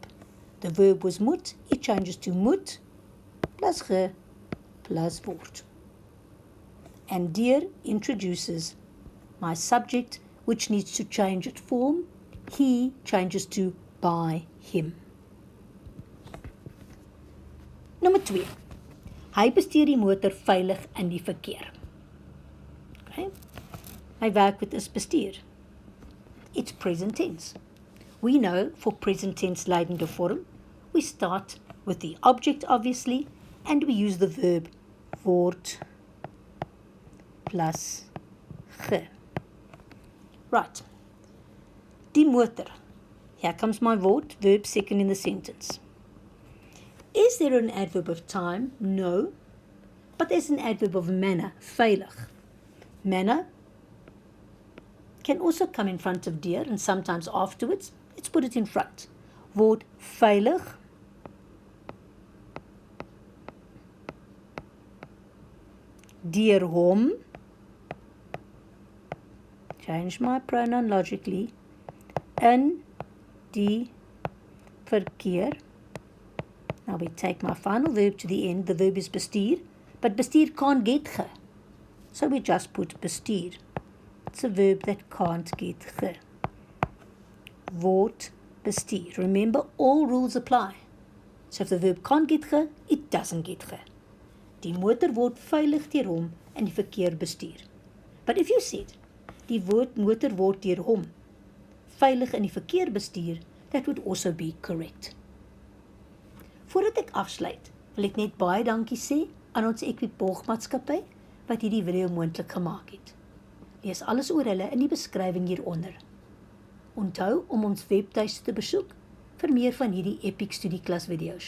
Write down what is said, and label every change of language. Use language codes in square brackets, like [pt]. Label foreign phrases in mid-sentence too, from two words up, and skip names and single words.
[en] The verb was moet. It changes to [af] moet plus ge plus word. [en] And deur introduces my subject, which needs to change its form. He changes to by him. [af] Nommer 2. Hy bestuur die motor veilig in die verkeer. [en] Okay? [af] My werkwoord is bestuur. [en] It's present tense. We know for present tense [af] leidende vorm, [en] we start with the object obviously, and we use the verb [af] word plus ge. Right. Die motor. [en] Here comes my word, verb second in the sentence. Is there an adverb of time? No. But there's an adverb of manner, veilig. Manner can also come in front of deur and sometimes afterwards. Let's put it in front. [af] Word veilig. Deur hom. [en] Change my pronoun logically. [af] In die verkeer. [en] Now we take my final verb to the end. The verb is bestuur, but bestuur can't get ge. So we just put bestuur. It's a verb that can't get ge. [af] Word bestuur. [en] Remember, all rules apply. So if the verb can't get ge, it doesn't get ge. [af] Die motor word veilig deur hom in die verkeer bestuur. [en] But if you said, [af] die motor word deur hom veilig in die verkeer bestuur, [en] that would also be correct. [af] Voordat ek afsluit, wil ek net baie dankie sê aan ons Equiborgmaatskappy wat hierdie video moontlik gemaak het. Lees alles oor hulle in die beskrywing hieronder. Onthou om ons webtuiste te besoek vir meer van hierdie epic studieklas video's.